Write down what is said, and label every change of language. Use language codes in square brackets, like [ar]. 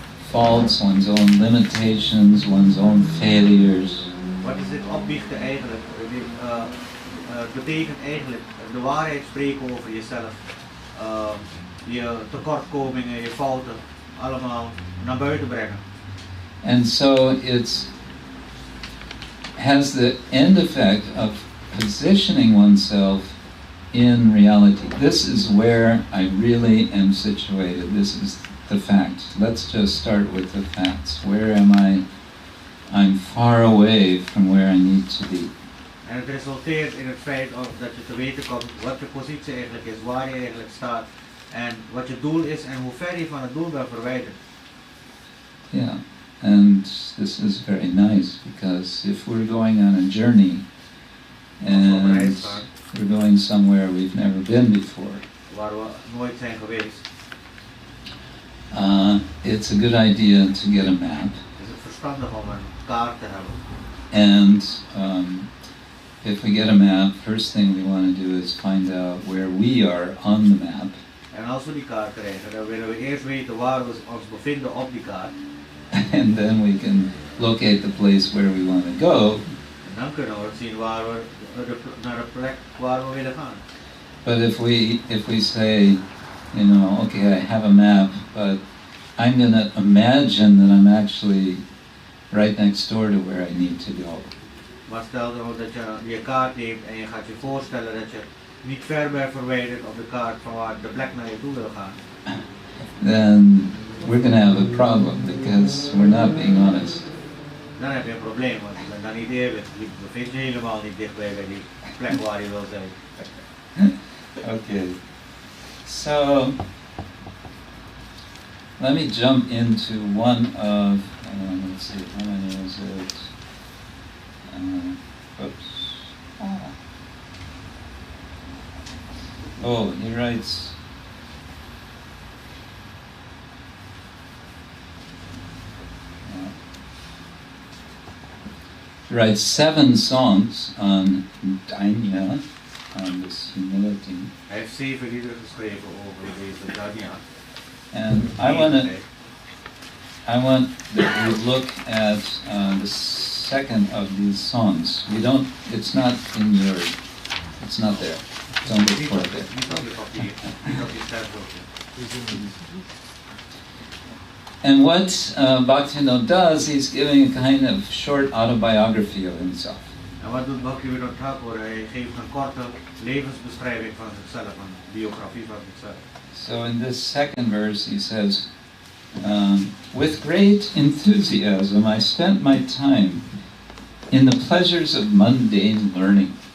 [en] faults, one's own limitations, one's own failures. [nl] Wat is dit opbiechten eigenlijk? Het betekent eigenlijk de waarheid spreken over jezelf. Je tekortkomingen, je fouten, allemaal naar buiten brengen. [en] And so it has the end effect of positioning oneself in reality. This is where I really am situated. This is the fact. Let's just start with the facts. Where am I? I'm far away from where I need to be. [nl] En het resulteert in het feit dat je te weten komt wat je positie eigenlijk is, waar je eigenlijk staat en wat je doel is en hoe ver je van het doel bent verwijderd. [en] Yeah, and this is very nice because if we're going on a journey and we're going somewhere we've never been before, [nl] waar we nooit zijn geweest, [en] it's a good idea to get a map. [nl] is het verstandig om een kaart te hebben. [en] And if we get a map, first thing we want to do is find out where we are on the map. [nl] En als we die kaart krijgen, dan willen we eerst weten waar we ons bevinden op die kaart. [en] And then we can locate the place where we want to go. [nl] En dan kunnen we zien waar we naar de plek waar we willen gaan. [en] But if we say, you know, okay, I have a map, but I'm going to imagine that I'm actually right next door to where I need to go. [nl] Maar stel nou dat je je kaart neemt en je gaat je voorstellen dat je niet ver bent verwijderd op de kaart van waar de plek naar je toe wil gaan. [en] Then we're going to have a problem because we're not being honest. [nl] Dan heb je een probleem, want je bent dan niet eerlijk. Je bevindt je helemaal niet dichtbij bij die plek waar je wil zijn. [en] Okay, so let me jump into one of, let's see, how many is it? Oops. Oh, he writes, he writes 7 songs on Danya, on this humility. [nl] Hij heeft 7 liederen geschreven over deze Danya. [en] And I want that we look at the second of these songs. We don't, it's not in your, it's not there. Don't look for it there. [nl] Niet op je papier, niet op je sterfboekje. [en] And what Bhaktivinoda does, he's giving a kind of short autobiography of himself. [nl] En wat doet Bhaktivinoda Thakur? Hij geeft een korte levensbeschrijving van zichzelf, een biografie van zichzelf. [en] So in this second verse he says, with great enthusiasm I spent my time in the pleasures of mundane learning.